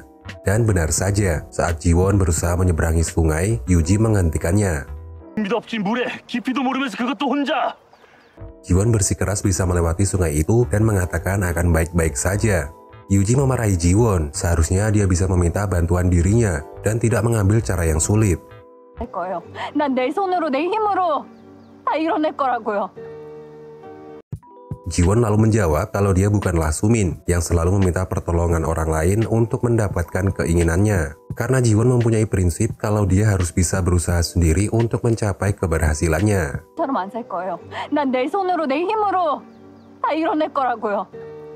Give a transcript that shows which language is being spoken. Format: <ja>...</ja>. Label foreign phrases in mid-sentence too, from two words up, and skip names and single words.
<id>Dan benar saja, saat Jiwon berusaha menyeberangi sungai, Yuji menghentikannya. Jiwon bersikeras bisa melewati sungai itu dan mengatakan akan baik-baik saja. Yuji memarahi Jiwon, seharusnya dia bisa meminta bantuan dirinya dan tidak mengambil cara yang sulit.</id> <ko>할 거예요. 난 내 손으로 내 힘으로 다 이뤄낼 거라고요.</ko> <id>Jiwon lalu menjawab kalau dia bukanlah Sumin yang selalu meminta pertolongan orang lain untuk mendapatkan keinginannya. Karena Jiwon mempunyai prinsip kalau dia harus bisa berusaha sendiri untuk mencapai keberhasilannya.</id> <ko>처럼 안 살 거예요. 난 내 손으로 내 힘으로 다 이뤄낼 거라고요.</ko>